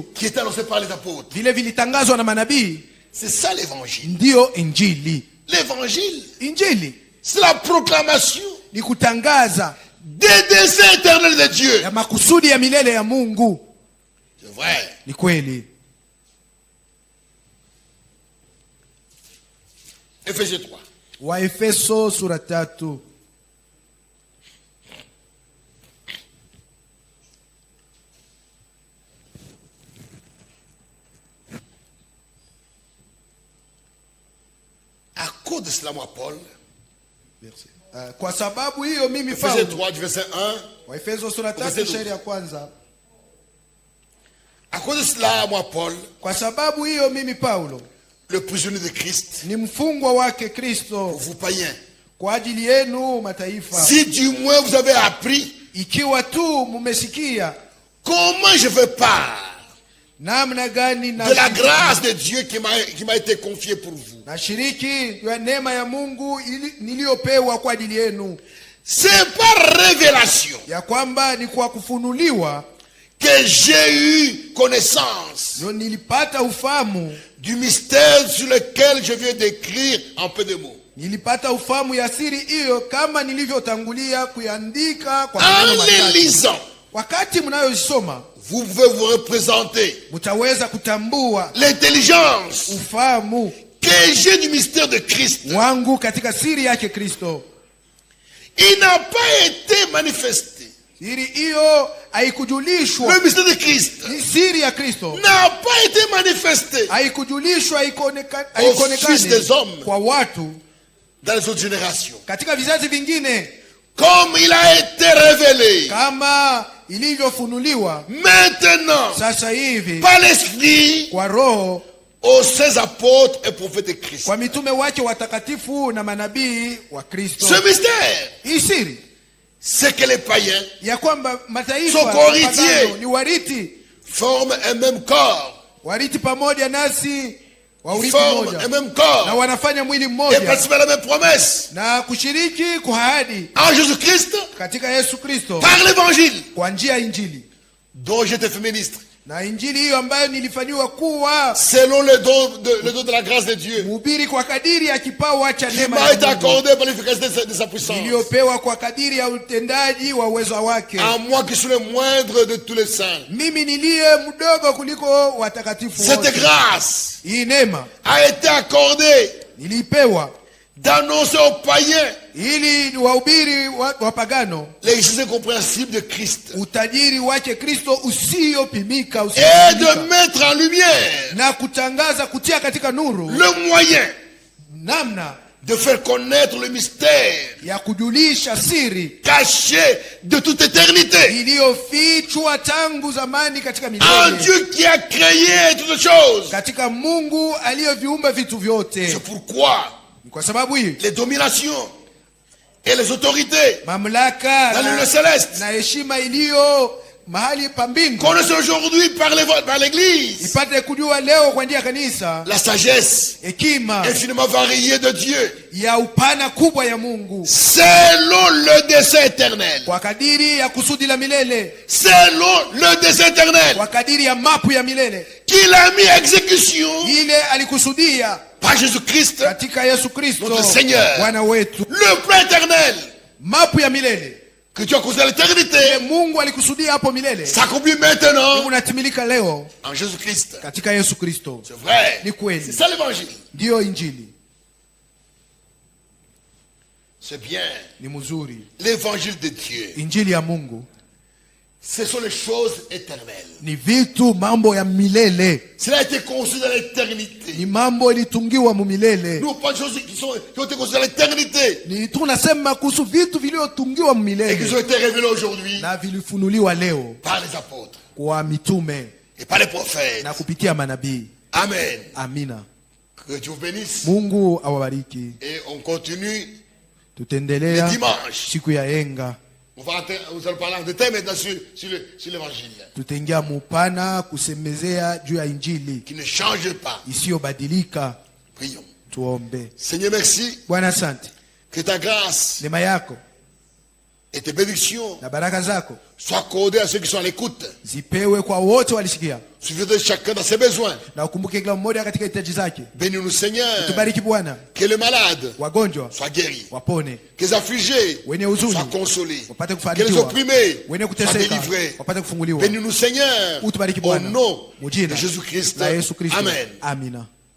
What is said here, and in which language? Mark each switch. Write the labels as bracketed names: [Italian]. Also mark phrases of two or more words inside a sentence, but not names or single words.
[French] qui étaient annoncées par les apôtres. [Swahili] vile vilitangazwa na manabii, [French] C'est ça l'évangile. [Swahili] ndio injili. [French] L'évangile, [Swahili] Injili [French] c'est la proclamation [Swahili] ni kutangaza [French] des desseins éternels de Dieu. [Swahili] ya makusudi ya milele ya Mungu. [French] C'est vrai. [Swahili] Ni kweli. [French] Ephésiens 3. [Swahili] Waefeso sura 3. [French] À cause de cela, moi, Paul, [Swahili] Kwa sababu hiyo mimi [French] Ephésiens [Swahili] Paulo, [French] 3, du verset 1. [Swahili] Waefeso sura 3 shairi ya kwanza. [French] À cause de cela, moi, Paul, [Swahili] Kwa sababu hiyo mimi Paulo, [French] le prisonnier de Christ, [Swahili] ni mfungwa wake [French] pour [Swahili] Kristo, [French] vous païens, [Swahili] kwa ajili yenu mataifa. [French] si du moins vous avez appris [Swahili] Ikiwa tu mumesikia [French] comment je fais part [Swahili] namna gani [French] de la grâce de Dieu qui m'a été confiée pour vous. [Swahili] nashiriki ya neema ya Mungu niliyopewa kwa ajili yenu, [French] C'est par révélation [Swahili] ya kwamba ni kwa kufunuliwa [French] que j'ai eu connaissance [Swahili] ndio nilipata ufahamu, [French] du mystère sur lequel je viens d'écrire en peu de mots. [Swahili] nilipata ufahamu ya siri hiyo kama nilivyotangulia kuiandika kwa [French] En [Swahili] maneno [French] les [Swahili] machache. [French] lisant, [Swahili] Wakati mnayosoma [French] vous pouvez vous représenter [Swahili] mtaweza kutambua [French] l'intelligence [Swahili] ufahamu [French] que j'ai du mystère de Christ. [Swahili] wangu katika siri yake Kristo. [French] Il n'a pas été manifesté. [Swahili] Siri hiyo haikujulishwa, [French] Le mystère de Christ [Swahili] ni siri ya Kristo, [French] n'a pas été manifesté [Swahili] haikujulishwa, [French] Fils des hommes. [Swahili] kwa watu [French] dans les autres générations. [Swahili] katika vizazi vingine, [French] Comme il a été révélé [Swahili] kama ilivyofunuliwa [French] maintenant [Swahili] sasa hivi [French] par l'Esprit [Swahili] kwa Roho [French] aux saints apôtres et prophètes de Christ. [Swahili] kwa mitume wake watakatifu na manabii wa Kristo. [French] Ce mystère, [Swahili] Hii siri [French] c'est que les païens [Swahili] ya kwamba mataifa [French] Sont co-héritiers. [Swahili] wapagano ni wariti, [French] forment un même corps, [Swahili] wariti pamoja nasi wa urithi [French] forment un [Swahili] mmoja, [French] même [Swahili] na [French] corps [Swahili] wanafanya mwili [French] et [Swahili] mmoja [French] participent à la même promesse [Swahili] na kushiriki kwa ahadi [French] en Jésus-Christ [Swahili] katika Yesu Kristo [French] par l'évangile [Swahili] kwa njia ya Injili. [French] dont j'étais fait ministre, [Swahili] Na Injili hiyo ambayo nilifanywa kuwa [French] selon le don de la grâce de Dieu [Swahili] mhubiri kwa kadiri ya kipawa cha [French] qui [Swahili] neema [French] m'a [Swahili] ya [French] été [Swahili] Mungu, [French] accordé par l'efficacité de sa puissance. [Swahili] iliyopewa kwa kadiri ya utendaji wa uwezo wake. [French] À moi qui suis le moindre de tous les saints. [Swahili] Mimi niliye mdogo kuliko watakatifu [French] Cette [Swahili] wote. [French] grâce [Swahili] Hii neema [French] a été accordée [Swahili] nilipewa [French] d'annoncer aux païens [Swahili] ili wahubiri wapagano [French] les richesses incompréhensibles de Christ [Swahili] utajiri wake Kristo usiyopimika, [French] et de mettre en lumière [Swahili] na kutangaza, kutia katika nuru [French] le moyen [Swahili] namna [French] de faire connaître le mystère [Swahili] ya kujulisha siri [French] caché de toute éternité [Swahili] iliyofichwa tangu zamani katika [French] en [Swahili] milele, [French] Dieu qui a créé toutes choses. [Swahili] katika Mungu aliyeviumba vitu vyote. [French] C'est pourquoi [Swahili] Kwa sababu hii [French] les dominations et les autorités [Swahili] mamlaka [French] dans le céleste [Swahili] na heshima iliyo mahali pa mbingu [French] connaissent aujourd'hui par l'église [Swahili] ipate kujua leo kwa njia ya kanisa [French] la sagesse [Swahili] hekima [French] infiniment variée de Dieu [Swahili] ya upana kubwa ya Mungu, [French] selon le dessein éternel. [Swahili] kwa kadiri ya kusudi la milele, [French] Selon le dessein éternel [Swahili] kwa kadiri ya mapu ya milele [French] qu'il a mis à exécution [Swahili] ile alikusudia [French] par Jésus-Christ, [Swahili] katika Yesu Kristo [French] notre Seigneur. [Swahili] Bwana wetu. [French] Le plan éternel [Swahili] Mapu ya milele [French] que Dieu a causé à l'éternité [Swahili] Mungu alikusudia hapo milele [French] s'accomplit maintenant [Swahili] unatimilika leo [French] en Jésus-Christ. [Swahili] katika Yesu Kristo. [French] C'est vrai. [Swahili] Ni kweli. [French] C'est ça l'évangile. [Swahili] Ndiyo injili. [French] C'est bien. [Swahili] Ni mzuri. [French] L'évangile de Dieu, [Swahili] Injili ya Mungu [French] ce sont les choses éternelles. [Swahili] ni vitu, mambo ya milele, [French] Cela a été conçu dans l'éternité. [Swahili] ni mambo ilitungiwa mu milele. [French] Nous parlons de choses qui ont été conçues dans l'éternité [Swahili] Ni tunasema kuhusu vitu vilivyotungiwa mu [French] et qui [Swahili] milele [French] ont été révélées aujourd'hui [Swahili] na vilifunuliwa leo [French] par les apôtres [Swahili] kwa mitume [French] et par les prophètes. [Swahili] na kupitia manabii. [French] Amen. [Swahili] Amina. [French] Que Dieu vous bénisse. [Swahili] Mungu awabariki. [French] Et on continue [Swahili] Tutaendelea [French] le dimanche. [Swahili] siku ya yenga, [French] Nous allons parler en détail maintenant sur l'évangile [Swahili] tutaingia mupana kusemezea juu ya injili [French] qui ne change pas. [Swahili] isiyobadilika. [French] Prions. [Swahili] Tuombe. [French] Seigneur, merci [Swahili] Bwana, asante, [French] que ta grâce [Swahili] neema yako [French] et tes bénédictions [Swahili] na baraka zako [French] soient accordées à ceux qui sont à l'écoute. [Swahili] zipewe kwa wote walisikia, [French] Suffisez de chacun dans ses besoins. [Swahili] na ukumbuke kila mmoja katika hitaji zake. [French] Bénis-nous, Seigneur. [Swahili] Tubariki Bwana, [French] Que les malades [Swahili] wagonjwa [French] soient guéris. [Swahili] wapone, [French] Que les affligés [Swahili] wenye huzuni [French] soient consolés. [Swahili] wapate [French] Que les [Swahili] kufanikiwa, [French] opprimés [Swahili] wenye [French] soient [Swahili] kuteseka [French] délivrés. [Swahili] wapate kufunguliwa. [French] Bénis-nous, Seigneur. [Swahili] Utubariki [French] Au [Swahili] Bwana, [French] nom [Swahili] mujina [French] de Jésus-Christ. [Swahili] la Yesu Kristo. [French] Amen. [Swahili] Amina.